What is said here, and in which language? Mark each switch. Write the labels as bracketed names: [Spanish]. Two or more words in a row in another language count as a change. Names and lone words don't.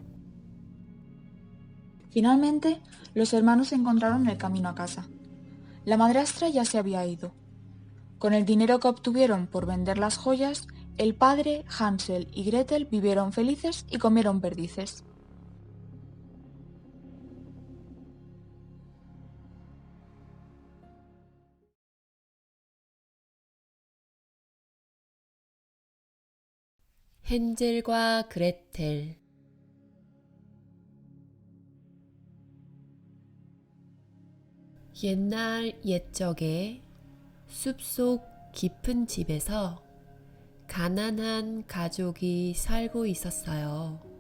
[Spanish] Finalmente, los hermanos se encontraron en el camino a casa. La madrastra ya se había ido. Con el dinero que obtuvieron por vender las joyas, el padre, Hansel y Gretel vivieron felices y comieron perdices. [Korean] 헨젤과 그레텔. 옛날 옛적에 숲속 깊은 집에서 가난한 가족이 살고 있었어요.